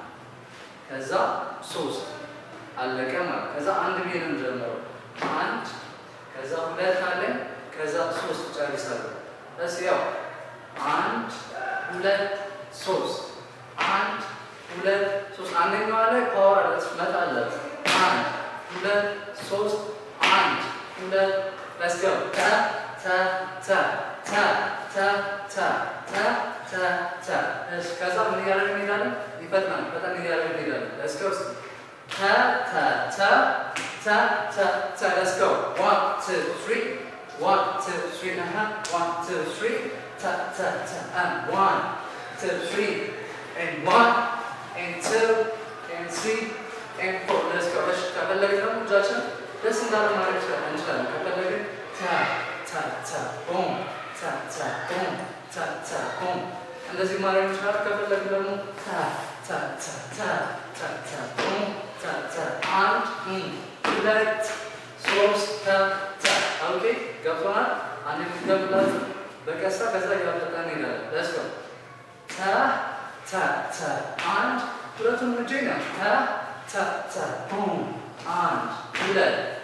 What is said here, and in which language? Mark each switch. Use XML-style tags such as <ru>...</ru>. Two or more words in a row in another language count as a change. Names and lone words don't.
<am>ከዛ ሶስት አለቀ ማለት። ከዛ አንድ ብዬ ነው የምጀምረው። አንድ ከዛ ሁለት አለኝ፣ ከዛ ሶስት ጨርሳለሁ። እሺ ያው አንድ ሁለት ሶስት፣ አንድ ሁለት ሶስት። አንደኛው አለ ፓወር አለ መጣለት። አንድ ሁለት ሶስት፣ አንድ ሁለት</am> <en>let's go።</en> <am>ታ ታ ታ ታ ታ ታ ታ ታ ታ። እሺ ከዛ ምን እያደረግን እንሄዳለን? ይፈጥናል። ፈጠን እያደረግን እንሄዳለን።</am> <en>let's go።</en> <am>ታ ታ ታ ታ ታ ታ</am> <en>let's go።</en> <am>1 2 3 1 2 3 1 2 3 ታ ታ ታ and 1 2 3 and 1 and 2 and 3 and 4</am> <en>let's go።</en> <am>እሺ ከፈለግን ደግሞ እጃችን ደስ እንዳለ ማድረግ እንችላለን። ከፈለግን ታ ታ ታ ቦም ታ ታ ቦም ታ ታ ቦም እንደዚህ ማድረግ እንችላለን። ከፈለግን ደግሞ ታ ታ ታ ታ ታ ታ ቦም ታ ታ አንድ ሁለት ሶስት ታ ታ። ኦኬ ገብቶናል። አንድ ልትገምላችሁ በቀስታ ከዛ እያፈጠን እንሄዳለን።</am> <en>let's go።</en> <am>ታ ታ ታ አንድ ሁለቱም እጄ ነው። ታ ታ ታ ቦም አንድ ሁለት</am>